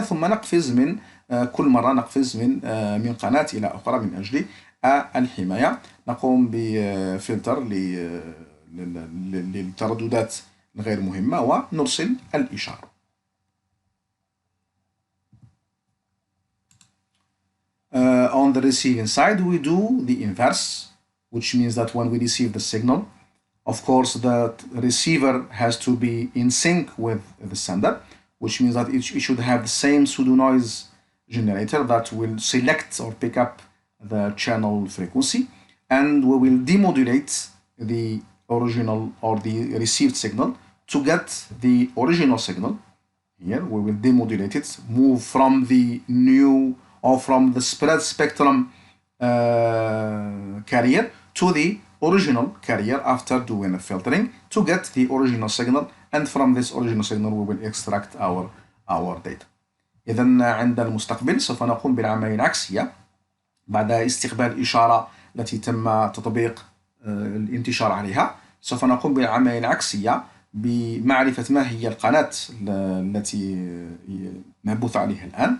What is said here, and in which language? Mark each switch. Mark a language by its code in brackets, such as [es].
[ar] ثم نقفز من كل مرة نقفز من قناة إلى أخرى من أجل الحماية. نقوم بفلتر للترددات الغير مهمة ونرسل الإشارة. [en] On the receiving side we do the inverse, which means that when we receive the signal, of course the receiver has to be in sync with the sender, which means that it should have the same pseudo noise generator that will select or pick up the channel frequency, and we will demodulate the original or the received signal to get the original signal. Here we will demodulate it, move from the new or from the spread spectrum carrier to the original carrier after doing a filtering to get the original signal, and from this original signal we will extract our data. [ar] إذن عند المستقبل سوف نقوم بالعملية العكسية. بعد استقبال الإشارة التي تم تطبيق الانتشار عليها، سوف نقوم بالعملية العكسية بمعرفة ما هي القناة التي مبثوث عليها الآن.